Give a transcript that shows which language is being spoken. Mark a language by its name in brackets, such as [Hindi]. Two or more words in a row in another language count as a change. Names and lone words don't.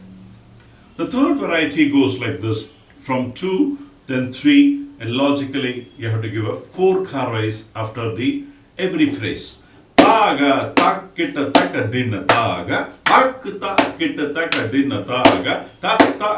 [English] The third variety goes like this, from 2, then 3, and logically you have to give a 4 korvais after the every phrase. Taga, tak kita taka dinna taga, tak ta kita taka dinna taga, tak ta